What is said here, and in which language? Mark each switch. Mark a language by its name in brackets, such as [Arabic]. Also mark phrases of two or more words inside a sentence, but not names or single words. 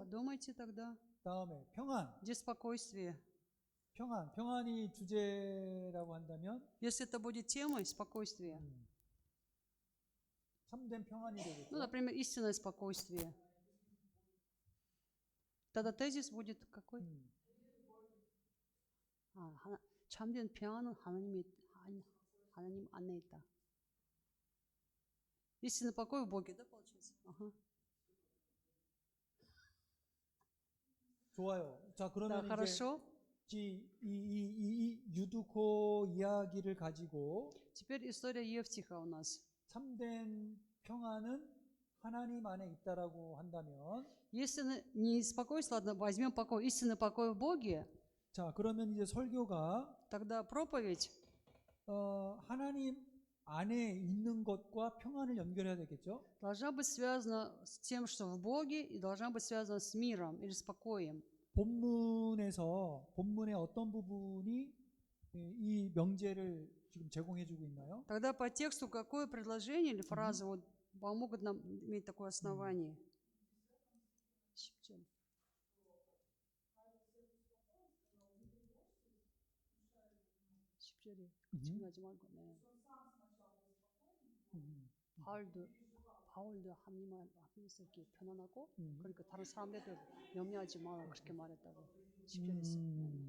[Russian] Подумайте тогда. [Korean] 다음에 평안. [Russian] Где спокойствие? [Korean] 평안이 주제라고 한다면 [Russian] Если это будет темой спокойствия, [Korean] 참된 평안이 [Russian] ну, [Korean] 되겠죠. [Russian] например, истинное спокойствие, тогда тезис будет какой? [Korean] 참된 평안은 하나님 안에 있다. [Russian] Истинный покой в Боге, да, получается? Ага. [Korean] 좋아요. 자, [Russian] Да, [Korean] 그러면 이제 [Russian] хорошо. [Korean] 이 유두코 이야기를 가지고 [Russian] Теперь история Евтиха у нас. [Korean] 참된 평안은 하나님 안에 있다라고 한다면, [Russian] Если не спокойствие, ладно, возьмем покой, истинный покой в Боге, [Korean] 자, 그러면 이제 설교가 [Russian] тогда проповедь [Korean] 하나님 안에 있는 것과 평안을 연결해야 되겠죠? [Russian] должна быть связана с тем, что в Боге, и должна быть связана с миром или с покоем. [Korean] 본문의 어떤 부분이 이 명제를 지금 제공해주고 있나요? [Russian] Тогда по тексту какое предложение или фраза вот помогут нам иметь такое основание? [Korean] 10절. 집중하지 말고, 네. 바울도 하나님 앞에서 이렇게 편안하고, 그러니까 다른 사람들도 염려하지 마라 그렇게 말했다고 10절에 있어요.